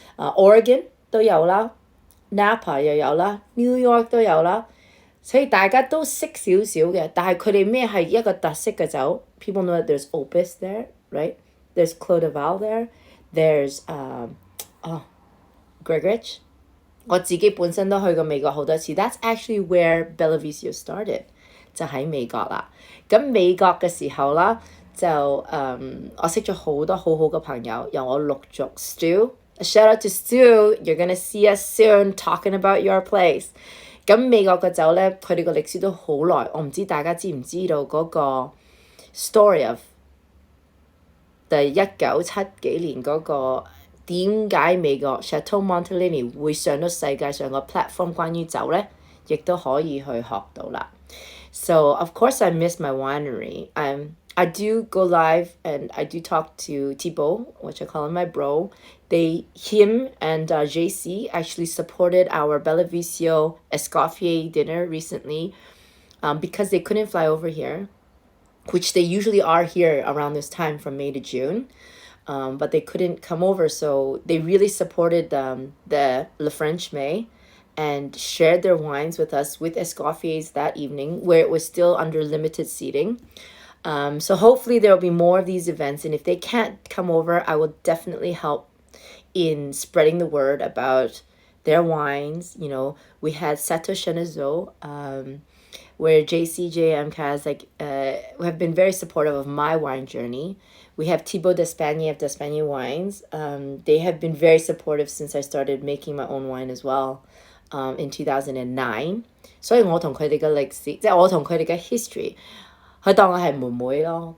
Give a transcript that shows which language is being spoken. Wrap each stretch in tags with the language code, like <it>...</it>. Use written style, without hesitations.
<zh>Oregon 都有啦 ，Napa 又有啦 ，New York 都有啦。所以大家都識少少嘅，但係佢哋咩係一個特色嘅酒 ？</zh> <en>People know that there's Opus there, right? There's Clos de Val there. There's Gregorich。</en> <zh>我自己本身都去過美國好多次。</zh> <en>That's actually where Bellavista started，</en> <zh>就喺美國啦。咁美國嘅時候啦，就我識咗好多好好嘅朋友，由我陸續 Stu。</zh> <en>Shout out to Stu，you're gonna see us soon talking about your place。</en> <zh>咁美國嘅酒咧，佢哋個歷史都好耐，我唔知大家知唔知道嗰個</zh> <en>story of</en> <zh>1970幾年嗰個。點解美國 Chateau Montelini 會上到世界上個 platform 關於酒咧，亦都可以去學到啦。</zh> <en>So of course I miss my winery. I do go live and I do talk to Thibaut, which I call him my bro. Him and JC actually supported our Bellavista Escoffier dinner recently because they couldn't fly over here, which they usually are here around this time from May to June. But they couldn't come over, so they really supported the Le French May and shared their wines with us with Escoffiers that evening, where it was still under limited seating. So hopefully there will be more of these events, and if they can't come over, I will definitely help in spreading the word about their wines. You know, we had Chateau Chenezeau, where JCJ MCAS have been very supportive of my wine journey. We have Thibaut d'Espagne of d'Espagne Wines. They have been very supportive since I started making my own wine as well in 2009.</en> <zh>所以我同佢哋嘅歷史，即係我同佢哋嘅 history， 佢當我係妹妹咯。</zh>